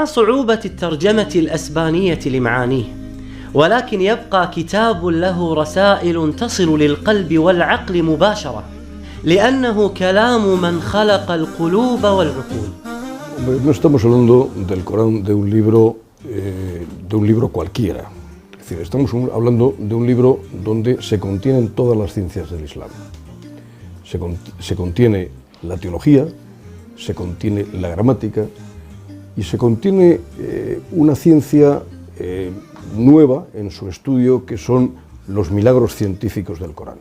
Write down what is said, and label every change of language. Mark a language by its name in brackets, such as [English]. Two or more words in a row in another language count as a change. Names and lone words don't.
[Arabic] صعوبة الترجمة الأسبانية لمعانيه، ولكن يبقى كتاب له رسائل تصل للقلب والعقل مباشرة، لأنه كلام من خلق القلوب والعقول. [Spanish] No estamos hablando del Corán de un libro cualquiera. Es Es decir, estamos hablando de un libro donde se contienen todas las ciencias del Islam. Se contiene la teología, se contiene la gramática y se contiene una ciencia nueva en su estudio, que son los milagros científicos del Corán.